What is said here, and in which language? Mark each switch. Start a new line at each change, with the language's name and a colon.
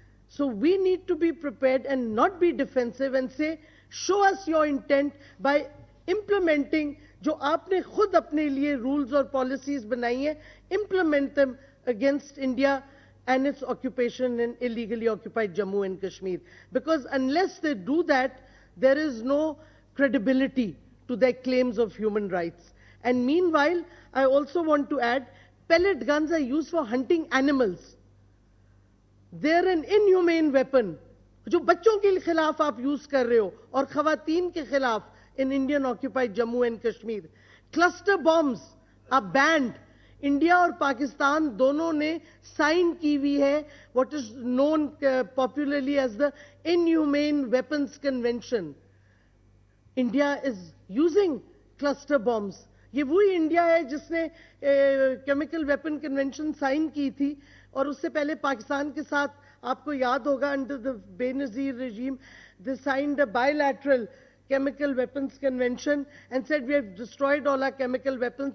English: So we need to be prepared and not be defensive and say, show us your intent by implementing
Hindi: जो आपने खुद अपने लिए
English: rules और policies बनाई हैं, implement them against India and its occupation in illegally occupied Jammu and Kashmir. Because unless they do that, there is no credibility to their claims of human rights. And meanwhile, I also want to add, pellet guns are used for hunting animals. They're an inhumane weapon.
Hindi: जो बच्चों के खिलाफ आप use कर रहे हो और खवातीन के खिलाफ
English: in Indian occupied Jammu and Kashmir. Cluster bombs are banned. India
Hindi: और पाकिस्तान दोनों ने साइन की हुई है
English: what is known popularly as the Inhumane Weapons Convention. India is using cluster bombs.
Hindi: ये वही इंडिया है जिसने केमिकल वेपन कन्वेंशन साइन की थी और उससे पहले पाकिस्तान के साथ आपको याद होगा
English: under the Benazir regime they signed a bilateral chemical weapons convention and said we have destroyed all our chemical weapons.